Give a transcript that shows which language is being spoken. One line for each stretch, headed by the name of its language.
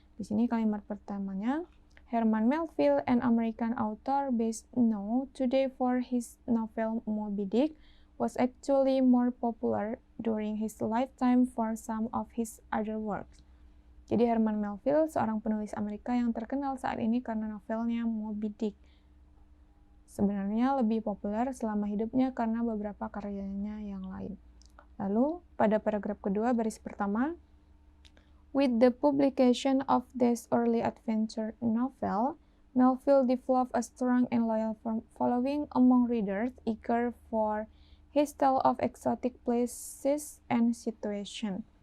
Indonesian: Di sini kalimat pertamanya,
English: Herman Melville, an American author best known today for his novel Moby Dick, was actually more popular during his lifetime for some of his other works.
Indonesian: Jadi Herman Melville, seorang penulis Amerika yang terkenal saat ini karena novelnya Moby Dick, sebenarnya lebih populer selama hidupnya karena beberapa karyanya yang lain. Lalu pada paragraf kedua baris pertama,
English: with the publication of this early adventure novel, Melville developed a strong and loyal following among readers eager for his tale of exotic places and situations.